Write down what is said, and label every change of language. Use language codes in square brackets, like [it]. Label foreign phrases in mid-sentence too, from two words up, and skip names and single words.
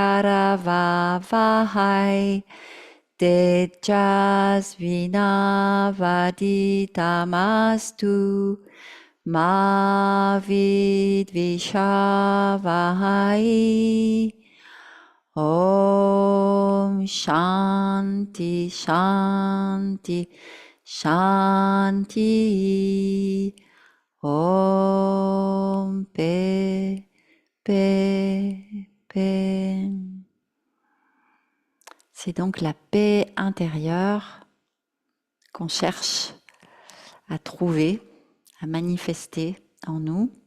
[sa] karavavahai tejasvinavaditamastu ma vidvishavahai. Om Shanti Shanti Shanti. [fr] Om Paix Paix Paix. C'est donc la paix intérieure qu'on cherche à trouver, à manifester en nous.